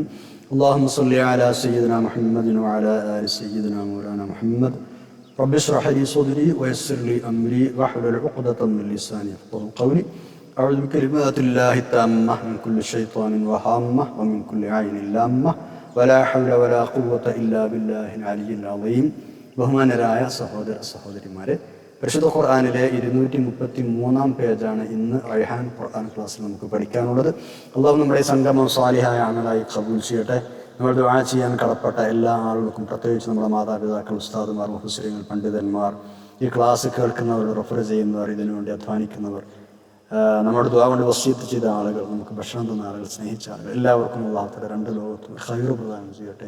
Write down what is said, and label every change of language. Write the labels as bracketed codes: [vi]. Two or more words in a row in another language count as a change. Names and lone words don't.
[ar] اللهم صل على سيدنا محمد وعلى آل سيدنا مولانا محمد. رب اشرح لي صدري ويسر لي أمري واحلل عقدة من لساني يفقهوا قولي. أعوذ بكلمات الله التامة من كل شيطان وهامة ومن كل عين لامة ولا حول ولا قوة إلا بالله العلي العظيم. [ml] ബഹുമാനരായ സഹോദരിമാരെ, പരിശുദ്ധ ഖുർആനിലെ 233 പേജാണ് ഇന്ന് റൈഹാൻ ഖുർആൻ ക്ലാസ്സിൽ നമുക്ക് പഠിക്കാനുള്ളത്. അള്ളാഹു നമ്മുടെ സംഗമം സാലിഹായ അമലായി ഖബൂൽ ചെയ്യട്ടെ. നമ്മൾ ദുആ ചെയ്യാൻ കടപ്പെട്ട എല്ലാ ആളുകൾക്കും, പ്രത്യേകിച്ച് നമ്മുടെ മാതാപിതാക്കൾ, ഉസ്താദുമാർ, മുഫസ്സിറുകൾ, പണ്ഡിതന്മാർ, ഈ ക്ലാസ് കേൾക്കുന്നവർ, റെഫർ ചെയ്യുന്നവർ, ഇതിനുവേണ്ടി അധ്വാനിക്കുന്നവർ, നമ്മുടെ ദുആ കൊണ്ട് വസിയത്ത് ചെയ്ത ആളുകൾ, നമുക്ക് ഭക്ഷണം തന്ന ആളുകൾ, സ്നേഹിച്ച ആളുകൾ, എല്ലാവർക്കും അല്ലാഹു തആല രണ്ട് ലോകത്തും ഖൈർ പ്രദാനം ചെയ്യട്ടെ.